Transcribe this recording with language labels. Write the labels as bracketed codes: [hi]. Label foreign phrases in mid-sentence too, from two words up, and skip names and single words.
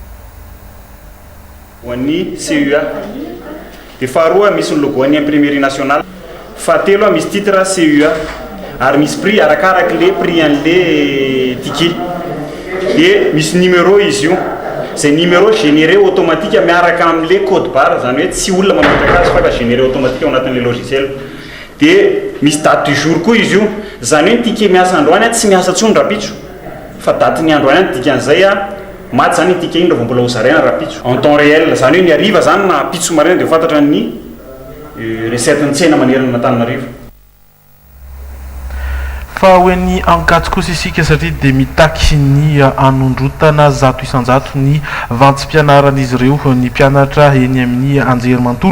[mg] Ho an'ny CUA dia faharoa misy ny logoan'ny [fr] imprimerie nationale, [mg] fahatelo misy titre CUA ary misy prix arakaraka [fr] le prix [mg] an'le ticket dia misy numéro izy io. Zay numéro [fr] généré automatique [mg] miaraka amin'le [fr] code barre [mg] zany hoe tsy olona mametraka azy fa ka généré automatique ao anatin'le logiciel. Dia misy [fr] date du jour [mg] koa izy io, zany hoe ticket miasa androany tsy miasa tsony Rahampitso fa date ny androany dikan'izay maty zany ticket iny rehefa mbola ho zaraina Rahampitso [fr] en temps réel, [mg] zany hoe ny hariva zany na Pitso maraina dia fantatra ny recette ny tsena manerana Antananarivo. Fa hoen'ny ankatso kosa isika satria dia mitaky ny anondrotana 100 isan-jato ny vantsim-pianaran'izy ireo ny mpianatra eny amin'ny anjerimantolo.